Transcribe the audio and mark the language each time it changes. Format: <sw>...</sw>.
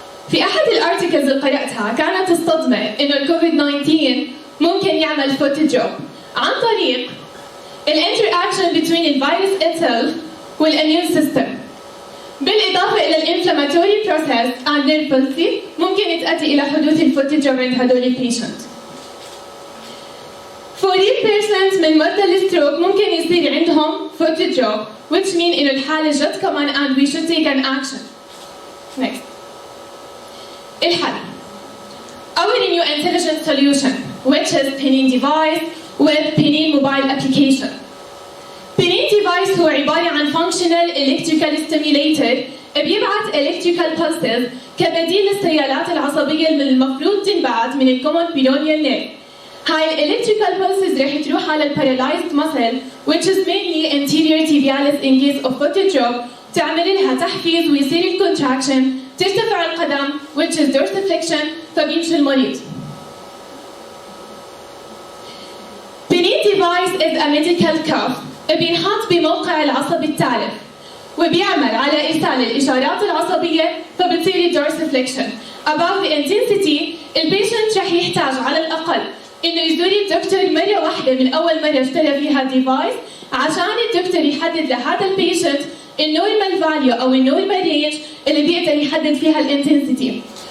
<ar>في أحد الارتكلز اللي قرأتها كانت الصدمة إنه الكوفيد 19 ممكن يعمل فوت دروب عن طريق الانتراكشن between الفيروس itself والاميون سيستم، بالإضافة إلى الانفلاماتوري بروسيس and نيرفلسي ممكن تؤدي إلى حدوث الفوت دروب عند هدول البيشنت. For 40% من مرضى الستروك ممكن يصير عندهم</ar> <en>foot drop, which mean</en> <ar>إنه الحالة جد كمان</ar> <en>and we should take an action. Next.</en> <ar>الحل.</ar> <en>Our new intelligent solution, which is Pinin device with Pinin mobile application.</en> <ar>Pinin device هو عبارة عن</ar> <en>functional electrical stimulator</en> <ar>بيبعث</ar> <en>electrical pulses</en> <ar>كبديل للسيالات العصبية اللي المفروض تنبعث من ال</ar> <en>common pylonial nerve.</en> <ar>هاي</ar> <en>electrical pulses</en> <ar>رح تروح على</ar> <en>paralyzed muscle, which is mainly anterior tibialis in case of foot drop,</en> <ar>تعمل لها تحفيز ويصير الcontraction, ترتفع القدم,</ar> <en>which is dorsiflexion,</en> <ar>فبيمشي المريض.</ar> <en>Pinin device is a medical cuff</en> <ar>بينحط بموقع العصب التالف وبيعمل على إرسال الإشارات العصبية فبتصير dorsiflexion.</ar> <en>Above the intensity,</en> <ar>البيشنت رح يحتاج على الأقل إنه يزور الدكتور مرة واحدة من أول مرة اشترى فيها ديفايس عشان الدكتور يحدد لهذا البيشنت النورمال فاليو أو النورمال رينج اللي بيقدر يحدد فيها الانتنسيتي.</ar>